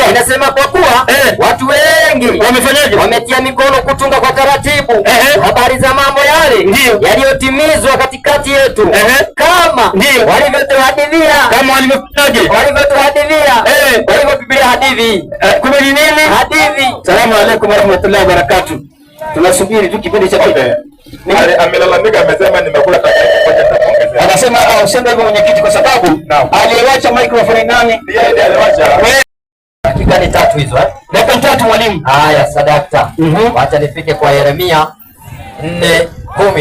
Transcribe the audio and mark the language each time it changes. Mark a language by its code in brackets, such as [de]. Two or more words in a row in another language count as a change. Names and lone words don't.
[sw] Inasema kwa kuwa watu wengi wamefanyaje? Wametia mikono kutunga kwa taratibu habari za mambo yale yaliyotimizwa katikati yetu, kama walivyotuhadithia. Walivyopigia hadithi. Kumbe ni nini hadithi? [ar] السلام عليكم ورحمة الله وبركاته. [sw] Tunasubiri tu kipindi cha pili. Amelalamika, amesema nimekula takataka. Anasema useme hivyo mwenyekiti, kwa sababu aliyewacha microphone nani? Yeye ndiye aliwacha. pia ni 3 hizo Dakika 3 mwalimu. Haya, sadakta. Wacha nifike kwa Yeremia 4:10.